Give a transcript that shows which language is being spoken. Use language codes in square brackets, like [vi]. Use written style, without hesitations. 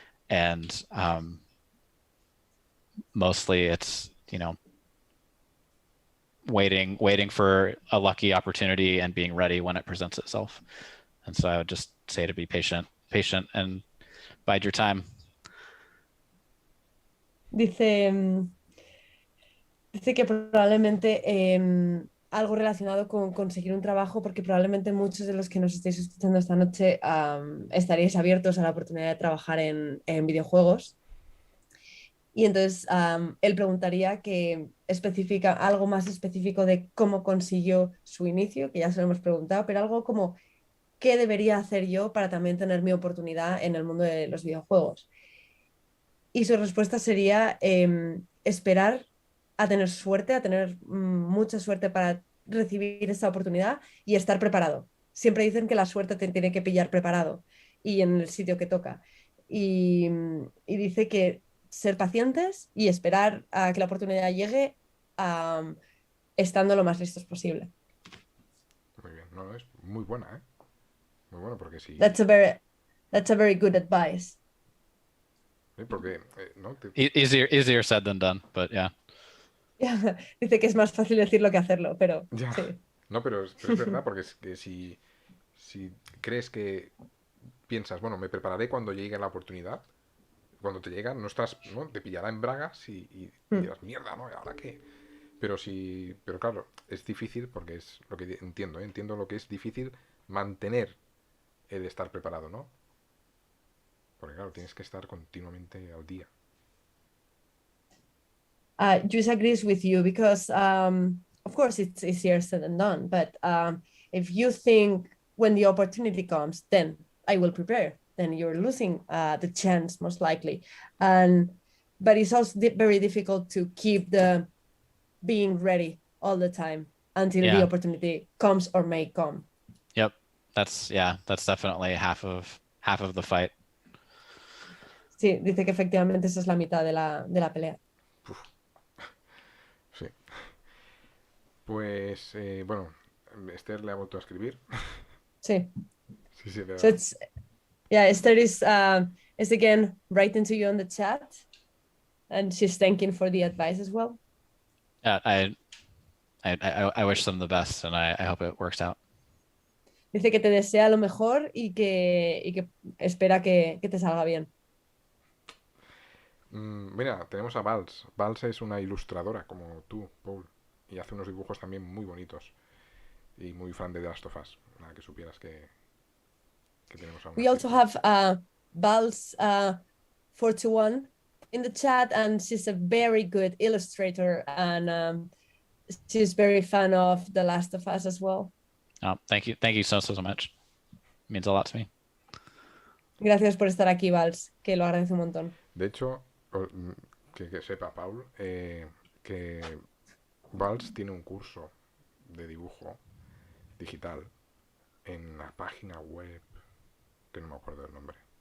[en] And mostly it's, you know, waiting for a lucky opportunity and being ready when it presents itself. And so I would just say to be patient and bide your time. [es] Dice que probablemente algo relacionado con conseguir un trabajo, porque probablemente muchos de los que nos estáis escuchando esta noche estaríais abiertos a la oportunidad de trabajar en videojuegos. Y entonces él preguntaría que especifica algo más específico de cómo consiguió su inicio, que ya se lo hemos preguntado, pero algo como qué debería hacer yo para también tener mi oportunidad en el mundo de los videojuegos. Y su respuesta sería esperar a tener suerte, a tener mucha suerte para recibir esa oportunidad y estar preparado. Siempre dicen que la suerte te tiene que pillar preparado y en el sitio que toca. Y dice que ser pacientes y esperar a que la oportunidad llegue estando lo más listos posible. Muy bien, no, es muy buena, ¿eh? Muy bueno, porque sí. [en] That's a very good advice. [es] Porque, ¿no? [en] Easier said than done, but yeah. [es] Dice que es más fácil decirlo que hacerlo, pero Ya. sí. No, pero es verdad, porque es que si crees que piensas, bueno, me prepararé cuando llegue la oportunidad, cuando te llega, no estás, ¿no? Te pillará en bragas y dirás, mierda, ¿no? ¿Y ahora qué? Pero claro, es difícil porque es lo que entiendo, ¿eh? Entiendo lo que es difícil mantener el estar preparado, ¿no? Porque claro, tienes que estar continuamente al día. [en] Juice agrees with you because, of course, it's easier said than done. But if you think when the opportunity comes, then I will prepare, then you're losing the chance most likely. But it's also very difficult to keep the being ready all the time until the opportunity comes or may come. Yep. That's definitely half of the fight. [es] Sí, dice que efectivamente esa es la mitad de la pelea. Sí. Pues, bueno, Esther le ha vuelto a escribir. Sí. Sí, sí, [en] So it's, yeah, Esther is again writing to you on the chat, and she's thanking for the advice as well. Yeah, I wish them the best, and I hope it works out. [es] Dice que te desea lo mejor y que espera que te salga bien. Mira, tenemos a Vals. Vals es una ilustradora como tú, Paul, y hace unos dibujos también muy bonitos y muy fan de The Last of Us. Nada, que supieras que tenemos a una [en] We also have Vals 41 in the chat, and she's a very good illustrator, and she's very fan of The Last of Us as well. Oh, thank you so much. It means a lot to me. [es] Gracias por estar aquí, Vals, que lo agradezco un montón. De hecho, que sepa, Paul, que Vals tiene un curso de dibujo digital en la página web, que no me acuerdo el nombre.